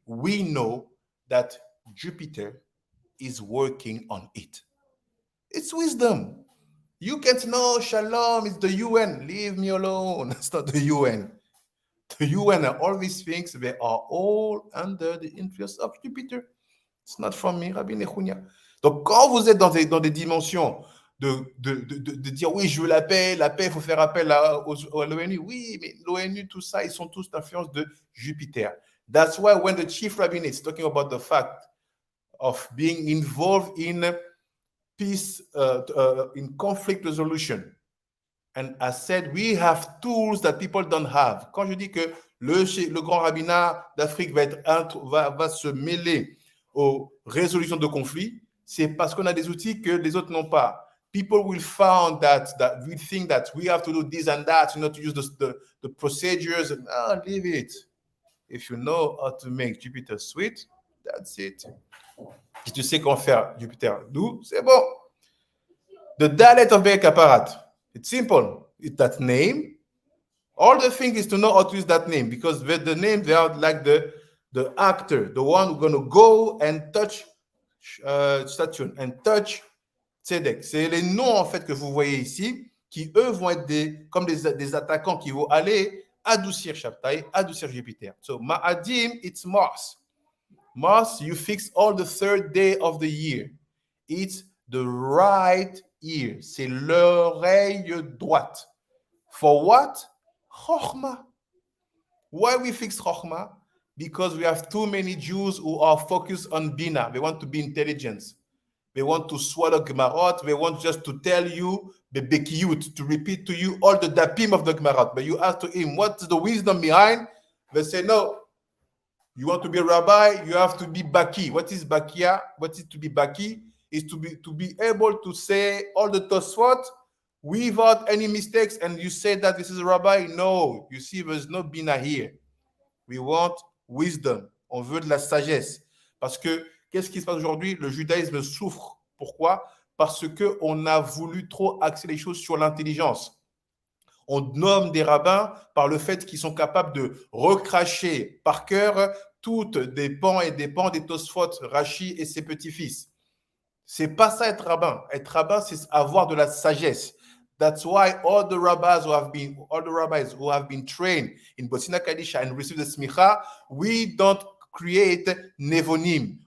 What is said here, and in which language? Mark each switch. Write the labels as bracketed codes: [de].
[en] We know that Jupiter is working on it. It's wisdom. You can't know shalom is the UN. Leave me alone. It's not the UN. The UN and all these things, they are all under the influence of Jupiter. It's not from me, Rabbi Nechunya. [fr] Donc, quand vous êtes dans des dimensions de dire, oui, je veux la paix, il faut faire appel à l'ONU. Oui, mais l'ONU, tout ça, ils sont tous d'influence de Jupiter. [en] That's why when the chief rabbin is talking about the fact of being involved in peace, in conflict resolution, and I said, we have tools that people don't have. [fr] Quand je dis que le grand rabbinat d'Afrique va se mêler aux résolutions de conflits, c'est parce qu'on a des outils que les autres n'ont pas. [en] People will find that we think that we have to do this and that, you know, to use the procedures. Leave it. If you know how to make Jupiter sweet, that's it. [fr] Si tu sais comment faire Jupiter doux, c'est bon. [en] The dialect of Be'ek Aparat. It's simple. It's that name. All the thing is to know how to use that name, because with the name, they are like the actor, the one who's going to go and touch statue and touch Tzedek. [fr] C'est les noms, en fait, que vous voyez ici, qui, eux, vont être comme des attaquants qui vont aller adoucir Shabtai, adoucir Jupiter. [en] So, Ma'adim, it's Mars. Mars, you fix all the third day of the year. It's the right ear. [fr] C'est l'oreille droite. [en] For what? Chokhmah. Why we fix Chokhmah? Because we have too many Jews who are focused on Bina. They want to be intelligence. They want to swallow Gemarot. They want just to tell you, the Bekiyut, to repeat to you all the Dapim of the Gemarot. But you ask to him, what's the wisdom behind? They say, no. You want to be a rabbi, you have to be Baki. What is Bakia? What is to be Baki? Is to be able to say all the Tosfot without any mistakes, and you say that this is a rabbi. No, you see, there's no Bina here. We want wisdom. [fr] On veut de la sagesse. Parce que, qu'est-ce qui se passe aujourd'hui? Le judaïsme souffre. Pourquoi? Parce qu'on a voulu trop axer les choses sur l'intelligence. On nomme des rabbins par le fait qu'ils sont capables de recracher par cœur toutes des pans et des pans des Tosfot, Rashi et ses petits-fils. C'est pas ça être rabbin. Être rabbin, c'est avoir de la sagesse. [en] That's why all the rabbis who have been trained in Bosina Kadisha and received the smicha, we don't create nevonim.